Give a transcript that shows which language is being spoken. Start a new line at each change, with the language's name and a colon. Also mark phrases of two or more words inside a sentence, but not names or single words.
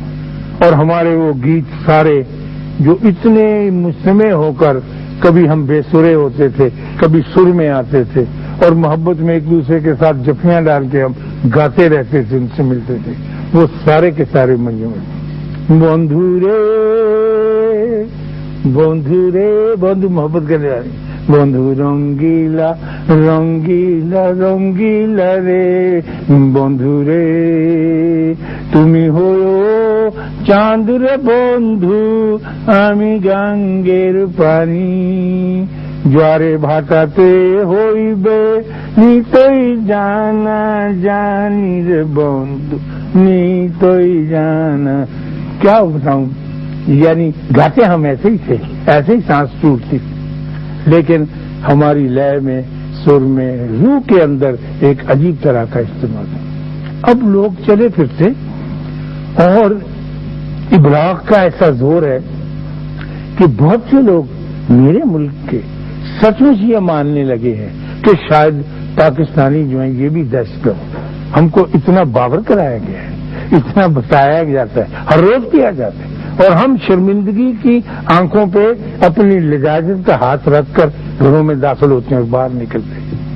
Urdu: اور ہمارے وہ گیت سارے جو اتنے مجتمع ہو کر کبھی ہم بے سرے ہوتے تھے، کبھی سر میں آتے تھے، اور محبت میں ایک دوسرے کے ساتھ جفیاں ڈال کے ہم گاتے رہتے تھے، ان سے ملتے تھے، وہ سارے کے سارے منجو
Bangla: بندھو
Urdu: محبت کرنے والی
Bangla: বন্ধু রঙ্গিলা রঙ্গিলা রঙ্গিলা রে বন্ধু রে তুমি হও চাঁদ রে বন্ধু আমি গাঙ্গের পানি জোয়ারে ভাটাতে হইবে নিতই জানা জানি রে বন্ধু নিতই জানা।
Urdu: کیا بتاؤں، یعنی گاتے ہم ایسے ہی تھے، ایسے ہی سانس ٹوٹتی، لیکن ہماری لے میں، سر میں، روح کے اندر ایک عجیب طرح کا استعمال ہے۔ اب لوگ چلے پھرتے اور ابلاغ کا ایسا زور ہے کہ بہت سے لوگ میرے ملک کے سچ مچ یہ ماننے لگے ہیں کہ شاید پاکستانی جو ہیں یہ بھی دہشت گرد، ہم کو اتنا باور کرایا گیا ہے، اتنا بتایا جاتا ہے، ہر روز کیا جاتا ہے، اور ہم شرمندگی کی آنکھوں پہ اپنی لجاجت کا ہاتھ رکھ کر گھروں میں داخل ہوتے ہیں اور باہر نکلتے ہیں۔